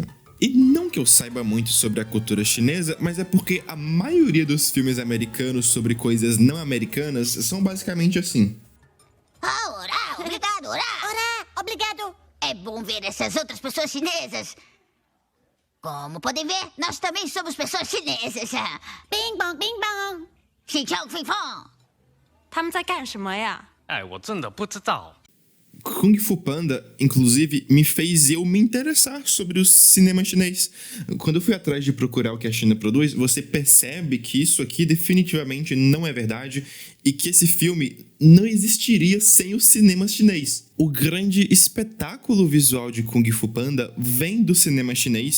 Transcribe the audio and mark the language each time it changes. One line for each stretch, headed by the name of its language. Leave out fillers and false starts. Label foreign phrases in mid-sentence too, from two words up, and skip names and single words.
Portuguese: E não que eu saiba muito sobre a cultura chinesa, mas é porque a maioria dos filmes americanos sobre coisas não americanas são basicamente assim. Ora, obrigado, ora, obrigado. É bom ver essas outras pessoas chinesas. Como podem ver, nós também somos pessoas chinesas. Bing bong, bing bong. Xing chong, fing fong.
Chinese: 他们在干什么呀？哎，我真的不知道。
Portuguese: Kung Fu Panda, inclusive, me fez eu me interessar sobre o cinema chinês. Quando eu fui atrás de procurar o que a China produz, você percebe que isso aqui definitivamente não é verdade e que esse filme não existiria sem o cinema chinês. O grande espetáculo visual de Kung Fu Panda vem do cinema chinês.